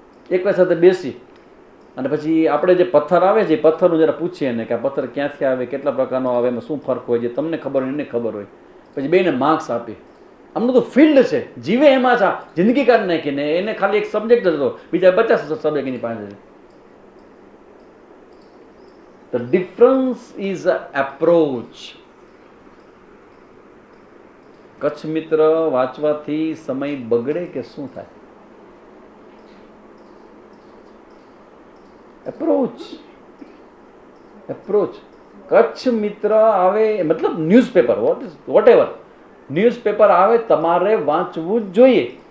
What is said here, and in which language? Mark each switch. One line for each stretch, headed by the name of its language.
Gujarati: એકવાર સાથે બેસી અને પછી આપણે જે પથ્થર આવે છે એ પથ્થરનું જરા પૂછીએ ને કે આ પથ્થર ક્યાંથી આવે, કેટલા પ્રકારનો આવે, એમાં શું ફરક હોય, જે તમને ખબર હોય એને ખબર હોય. પછી બેને માર્ક્સ આપી. આમનું તો ફિલ્ડ છે, જીવે એમાં છે, જિંદગી કાઢી નાખીને એને ખાલી એક સબ્જેક્ટ જ હતો, બીજા 50 સબ્જેક્ટ એની પાસે છે.
English: The difference is a approach.
Gujarati: Kutch મિત્ર વાંચવાથી સમય બગડે કે શું થાય? Approach, approach. કચ્છ મિત્ર આવે મતલબ ન્યૂઝપેપર, વોટ એવર ન્યૂઝપેપર આવે તમારે વાંચવું જ જોઈએ.